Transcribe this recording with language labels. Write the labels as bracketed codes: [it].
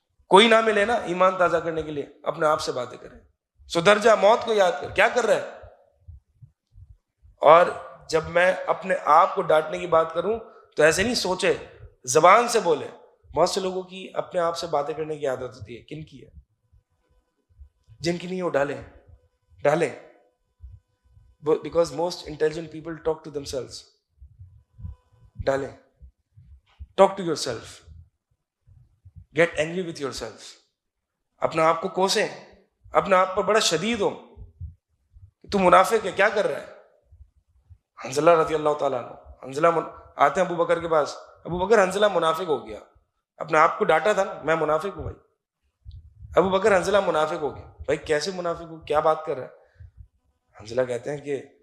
[ur] کوئی نہ ملے نا ایمان تازہ کرنے کے لیے، اپنے آپ سے باتیں کریں، سدھر جا، موت کو یاد کر، کیا کر رہا ہے. اور جب میں اپنے آپ کو ڈانٹنے کی بات کروں تو ایسے نہیں سوچے، زبان سے بولے. بہت سے لوگوں کی اپنے آپ سے باتیں کرنے کی عادت ہوتی ہے، کن کی ہے؟ جن کی نہیں وہ ڈالیں. [en] Because most intelligent people talk to themselves. [ur] ڈالیں. [en] Talk to yourself. Get angry with yourself. [ur] اپنے آپ کو کوسیں، اپنے آپ پر بڑا شدید ہو. تو منافق ہے، کیا کر رہا ہے؟ حنظلہ رضی اللہ تعالیٰ عنہ، حنظلہ آتے ہیں ابو بکر کے پاس، ابو بکر حنظلہ منافق ہو گیا. اپنے آپ کو ڈانٹا تھا نا، میں منافق ہوں بھائی. ابو بکر حنظلہ منافق ہو گیا. بھائی کیسے منافق ہو، کیا بات کر رہا ہے؟ حنظلہ کہتے ہیں کہ